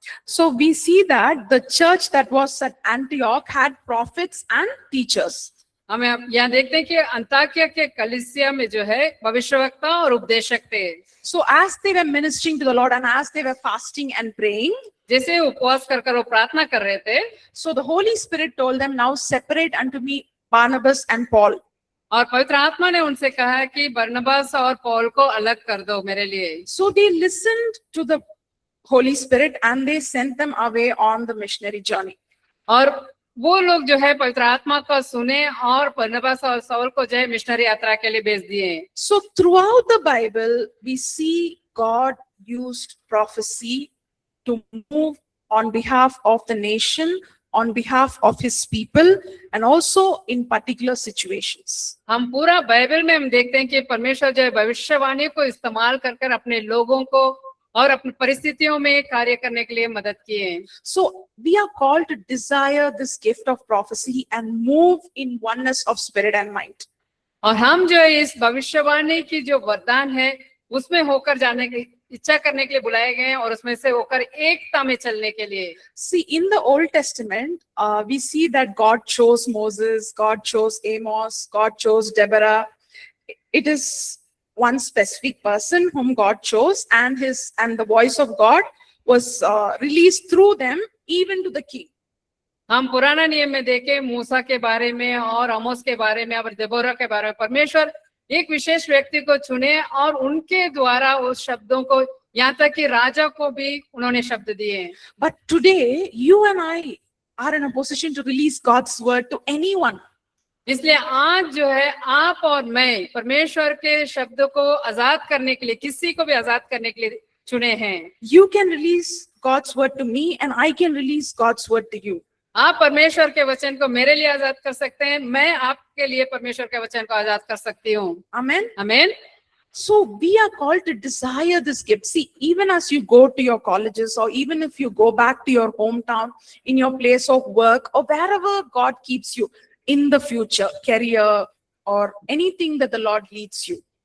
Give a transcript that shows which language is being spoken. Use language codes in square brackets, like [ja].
[en] So we see that the church that was at Antioch had prophets and teachers. [hi] हमें अब यहाँ देखते हैं कि अंताकिया के कलीसिया में जो है भविष्यवक्ता और उपदेशक थे। [en] So as they were ministering to the Lord and as they were fasting and praying, [hi] जैसे उपवास कर वो प्रार्थना कर रहे थे, [en] so the Holy Spirit told them, now separate unto me Barnabas and Paul. [hi] और पवित्र आत्मा ने उनसे कहा कि बरनबास और पौल को अलग कर दो मेरे लिए। [en] So they listened to the Holy Spirit and they sent them away on the missionary journey. [hi] और वो लोग जो है पवित्र आत्मा को सुने और बरनबास और शाऊल को जो है मिशनरी यात्रा के लिए भेज दिए। [en] So throughout the Bible, we see God used prophecy to move on behalf of the nation, on behalf of his people, and also in particular situations. [hi] हम पूरा बाइबल में हम देखते हैं कि परमेश्वर जो है भविष्यवाणी को इस्तेमाल कर अपने लोगों को और अपनी परिस्थितियों में कार्य करने के लिए मदद किए। [en] So we are called to desire this gift of prophecy and move in oneness of spirit and mind. [hi] और हम जो है इस भविष्यवाणी की जो वरदान है उसमें होकर जाने की इच्छा करने के लिए बुलाए गए हैं और उसमें से होकर एकता में चलने के लिए। [en] See, in the Old Testament, we see that God chose Moses, God chose Amos, God chose Deborah. It is one specific person whom God chose, and the voice of God was released through them even to the king. [hi] हम पुराना नियम में देखें मूसा के बारे में और आमोस के बारे में और देबोरा के बारे में परमेश्वर एक विशेष व्यक्ति को चुने और उनके द्वारा उस शब्दों को यहाँ तक कि राजा को भी उन्होंने शब्द दिए। [en] But today, you and I are in a position to release God's word to anyone. [hi] इसलिए आज जो है आप और मैं परमेश्वर के शब्दों को आजाद करने के लिए किसी को भी आजाद करने के लिए चुने हैं। [en] You can release God's word to me and I can release God's word to you. [hi] आप परमेश्वर के वचन को मेरे लिए आजाद कर सकते हैं, मैं आपके लिए परमेश्वर के वचन को आजाद कर सकती हूँ। [en] Amen. [hi] आमीन। [en] So we are called to desire this gift. See, even as you go to your colleges or even if you go back to your hometown, in your place of work or wherever God keeps you in the future, career or anything that the Lord leads you.